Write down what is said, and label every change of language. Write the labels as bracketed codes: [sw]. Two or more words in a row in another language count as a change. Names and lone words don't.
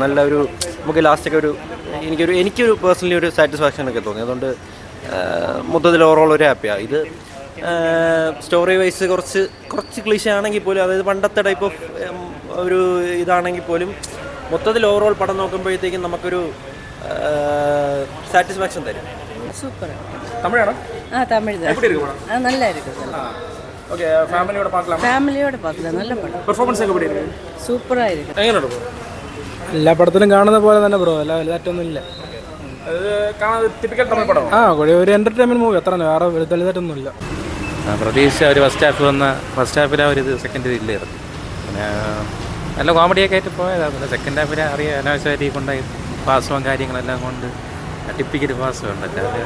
[ml] നല്ലൊരു നമുക്ക് ലാസ്റ്റൊക്കെ എനിക്കൊരു പേഴ്സണലി ഒരു സാറ്റിസ്ഫാക്ഷൻ ഒക്കെ തോന്നി. അതുകൊണ്ട് മൊത്തത്തിൽ ഓവറോൾ ഒരു ഹാപ്പിയാണ്. ഇത് [en] story wise [ml] കുറച്ച് ക്ലീശ ആണെങ്കിൽ പോലും, അതായത് പണ്ടത്തെ [en] type of [ml] ഒരു ഇതാണെങ്കിൽ പോലും മൊത്തത്തിൽ ഓവറോൾ പടം നോക്കുമ്പോഴത്തേക്കും നമുക്കൊരു സാറ്റിസ്ഫാക്ഷൻ തരും. [ta] சூப்பர். [ml] തമിഴാണോ? [ta] தமிழ் தான். எப்படி இருக்கு படம்? நல்லா இருக்குது. ஓகே, ஃபேமிலியோட பார்க்கலாம். ஃபேமிலியோட பார்க்கலாம், நல்ல படம். പെർഫോമൻസ് ഒക്കെ எப்படி இருக்கு? சூப்பராக இருக்கு. [ml] എങ്ങനെയുണ്ട് ബ്രോ? എല്ലാ പടത്തിലും കാണുന്ന പോലെ തന്നെ ബ്രോ, അല്ല വലുതായിട്ടൊന്നുമില്ല. അത് കാണാൻ ടിപ്പിക്കൽ തമിഴ് പടമാണ്. ഒരു [en] entertainment movie, [ml] അത്ര വേറെ വലുതായിട്ടൊന്നുമില്ല. പ്രതീക്ഷ ഒരു [en] first halfഇൽ [ml] ആ ഒരു ഇത് സെക്കൻഡ് ഇല്ലായിരുന്നു. പിന്നെ നല്ല കോമഡിയൊക്കെ ആയിട്ട് പോയതാണ്. പിന്നെ [en] second halfഇൽ [ml] അറിയാം അനാവശ്യമായിട്ട് കൊണ്ടായി പാസവും കാര്യങ്ങളെല്ലാം കൊണ്ട് ടിപ്പിക്കൽ പാസം ഉണ്ടല്ലോ.